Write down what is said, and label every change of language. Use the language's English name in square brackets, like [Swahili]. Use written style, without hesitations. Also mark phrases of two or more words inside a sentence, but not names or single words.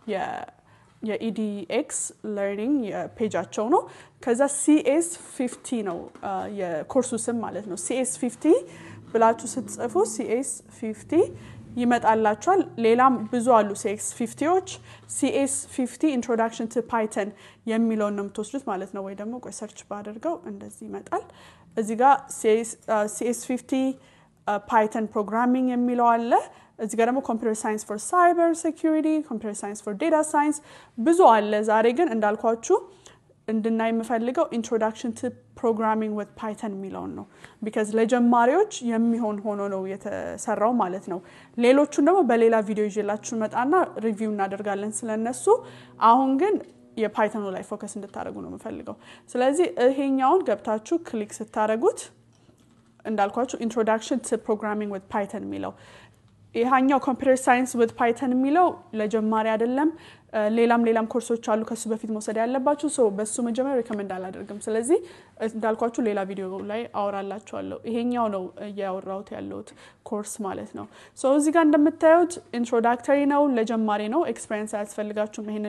[Amharic] የEDX learning የፔጃቸው ነው ከዛ CS50 ነው የኮርሱ ስም ማለት ነው CS50 ብላችሁ ስትጽፉ CS50 ይመጣላችኋል ሌላም ብዙ አሉ CS50ዎች CS50 introduction [English] to Python [Amharic] የሚለውን ነው የምትወስዱት ማለት ነው ወይ ደግሞ ቆይ ሰርች ባደርገው እንደዚህ ይመጣል እዚህ ጋር [English] CS50 Python programming [Amharic] የሚለው አለ እዚህ ጋር ደግሞ [English] computer science for cyber security computer science for data science [Amharic] ብዙ አለ ዛሬ ግን እንዳልኳችሁ እንድናይ የምፈልገው [English] introduction to programming with Python [Amharic] ሚለውን ነው because ለጀማሪዎች የሚሆን ሆኖ ነው የተሰራው ማለት ነው ሌሎቹን ደግሞ በሌላ ቪዲዮ ይዤላችሁ መጣና ሪቪው እናደርጋለን ስለነሱ አሁን ግን የፓይተኑ ላይ ፎከስ እንድታደርጉ ነው የምፈልገው ስለዚህ ይሄኛውን ገብታችሁ ክሊክ ስታደርጉት እንዳልኳችሁ [English] introduction to programming with Python [Amharic] ሚለው ይሄኛው [English] computer science with Python [Amharic] ሚለው ለጀማሪ አይደለም ሌላም ኮርሶች አሉ ከሱ በፊት መውሰድ ያለባችሁ ሶ በሱ መጀመሪያ ሪከመንድ አላደርግም ስለዚህ እንዳልኳችሁ ሌላ ቪዲዮ ላይ አወራላችኋለሁ ይሄኛው ነው ያወራሁት ያለሁት ኮርስ ማለት ነው ሶ እዚህ ጋር እንደምታዩት ኢንትሮዳክተሪ ነው ለጀማሪ ነው ኤክስፒሪየንስ ያስፈልጋችሁ ይሄንን